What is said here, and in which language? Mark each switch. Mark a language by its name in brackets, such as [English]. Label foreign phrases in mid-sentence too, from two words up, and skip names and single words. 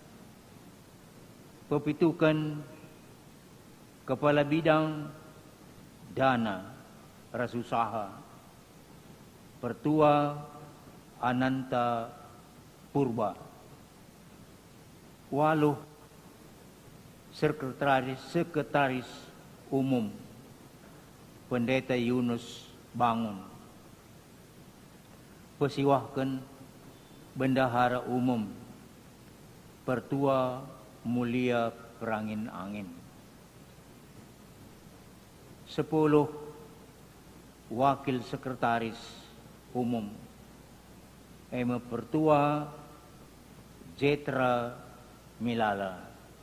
[Indonesian] Pepitukan Kepala Bidang Dana Rasusaha, Pertua Ananta Purba. 8. Sekretaris Umum, Pendeta Yunus Bangun. Pesiwahkan Bendahara Umum, Pertua Mulia Kerangin Angin. 10. Wakil Sekretaris Umum, Pertua Jetra Milala.